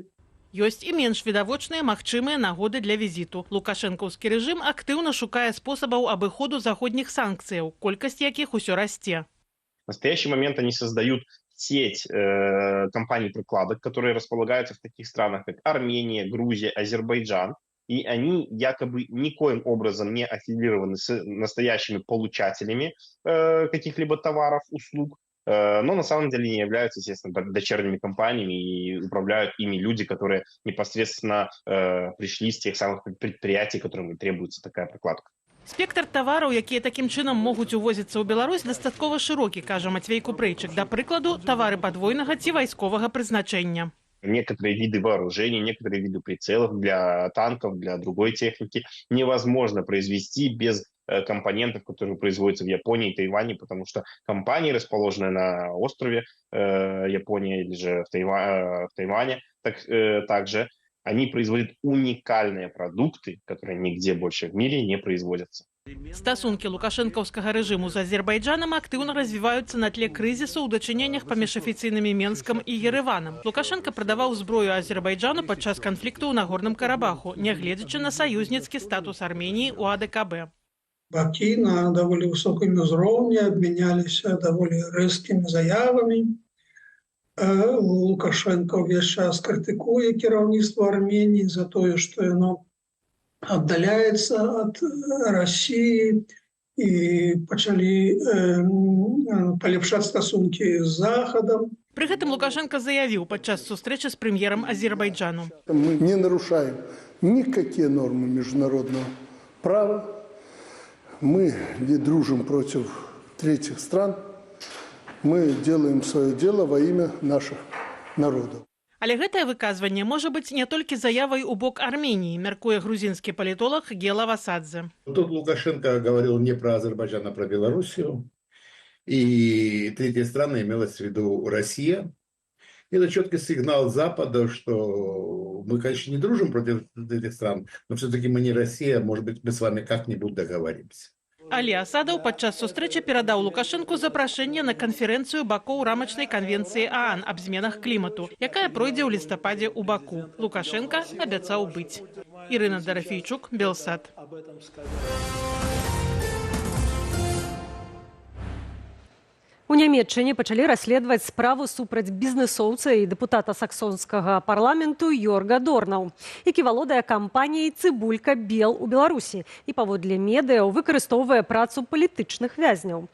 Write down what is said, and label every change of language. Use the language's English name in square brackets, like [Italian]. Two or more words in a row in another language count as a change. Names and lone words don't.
[Belarusian] Ёсць і менш відавочныя магчымыя нагоды для візіту. Лукашэнкаўскі рэжым актыўна шукае спосабаў абыходу заходніх санкцыяў, колькасць якіх усё расце. [Russian] В настоящий момент они создают сеть компаний-прикладок, которые располагаются в таких странах, как Армения, Грузия, Азербайджан. И они якобы никоим образом не аффилированы с настоящими получателями каких-либо товаров, услуг, но на самом деле не являются, естественно, дочерними компаниями и управляют ими люди, которые непосредственно пришли с тех самых предприятий, которым и требуется такая прокладка. [Belarusian] Спектр товараў, якія такім чынам могуць увозіцца ў Беларусь, дастаткова шырокі, кажа Мацвей Купрэйчык. Да прыкладу, тавары падвойнага ці вайсковага прызначэння. [Russian] Некоторые виды вооружений, некоторые виды прицелов для танков, для другой техники невозможно произвести без компонентов, которые производятся в Японии и Тайване, потому что компании, расположенные на острове Япония или же в Тайване, также они производят уникальные продукты, которые нигде больше в мире не производятся. [Belarusian] Стасункі лукашэнкаўскага рэжыму з Азербайджанам актыўна развіваюцца на тле крызісу ў дачыненнях паміж афіцыйнымі Менскам і Ереванам. Лукашенко прадаваў зброю Азербайджану падчас канфлікту ў Нагорным Карабаху, нягледзячы на саюзніцкі статус Арменіі ў АДКБ. Бакі на даволі высокім узроўні абмяняліся даволі рэзкімі заявамі. Лукашенко ўвесь час крытыкуе кіраўніцтва Арменіі за тое, што яно [Russian] отдаляется от России, [Belarusian] и пачалі палепшаць стасункі з Захадом. Пры гэтым Лукашенко заявіў падчас сустрэчы з прэм'ерам Азербайджану. [Russian] Мы не нарушаем никакие нормы международного права. Мы не дружим против третьих стран. Мы делаем свое дело во имя наших народов. [Belarusian] Але гэтае выказванне можа быць не толькі заявай у бок Арменіі, мяркуе грузінскі палітолог Гела Васадзе. [Russian] Тут Лукашенко говорил не про Азербайджан, а про Белоруссию. И третьи страны имелось в виду Россия. Это четкий сигнал Запада, что мы, конечно, не дружим против этих стран, но все-таки мы не Россия, может быть, мы с вами как-нибудь договоримся. [Belarusian] Алі Асадаў падчас сустрэчы перадаў Лукашэнку запрашэнне на канферэнцыю бакоў рамачнай канвенцыі ААН аб зменах клімату, якая пройдзе ў лістападзе ў Баку. Лукашенко абяцаў быць. Ірына Дарафейчук, Белсат. У Нямецчыне пачалі расследаваць справу супраць бізнэсоўца і дэпутата саксонскага парламенту Йорга Дорнау, які валодае кампаніяй «Цыбулька Бел» у Беларусі і паводле медыяў выкарыстоўвае працу палітычных вязняў.